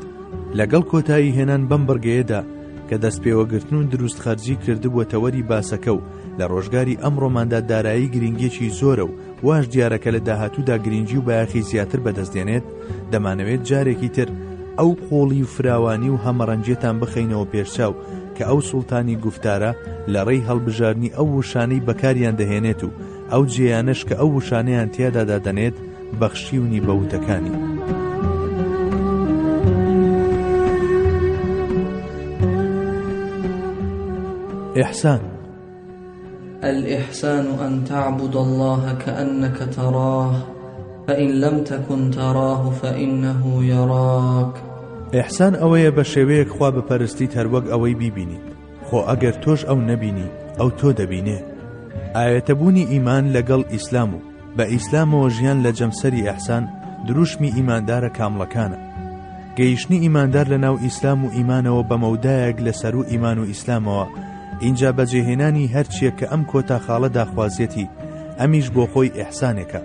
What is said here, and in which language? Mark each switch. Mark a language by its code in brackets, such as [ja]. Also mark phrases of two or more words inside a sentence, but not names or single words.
[ckb] لەگەڵ کۆتایی هێنان بەم بڕگەیەدا کە دەستپێوەگرتن و دروست خەرجی کردبووە تەوەری باسەکە و لە ڕۆژگاری ئەمڕۆماندا دارایی گرنگێکی زۆرە و واش دیارەکە لە داهاتوودا گرنگی و بایەخی زیاتر بەدەستێنێت، دەمانەوێت جارێکی تر ئەو قۆڵی و فراوانی و هەمەڕەنجێتان بخەینەوە پێشچاو کە ئەو سوڵتانی گفتارە لە ڕێی هەڵبژارنی ئەو وشانەی بەکاریان دەهێنێت و ئەو جێیانش کە ئەو وشانەیان تیادا دادەنێت بەخشیونی بەوتەکانی. ئیحسان [ar] الإحسان أن تعبد الله كأنك تراه فإن لم تكن تراه فإنه يراك. [ckb] إحسان ئەوەیە بە شێوەیەک خوا بپەرستیت هەروەک ئەوەی بیبینیت، خۆ ئەگەر تۆش ئەو نەبینی ئەو تۆ دەبینێ. ئاەتەبوونی ئیمان لەگەڵ ئیسلام و بە ئیسلامەوە ژیان لە جەمسەری ئیحسان دروشمی ئیماندارە کامڵەکانە. گەیشتنی ئیماندار لە ناو ئیسلام و ئیمانەوە بە مەودایەک لەسەر و ئیمان و ئیسلامەوە اینجا بەجێهێنانی هەرچیە کە ئەم کۆتا خاڵە داخوازیەتی ئەمیش بۆ خۆی ئیحسانێکە.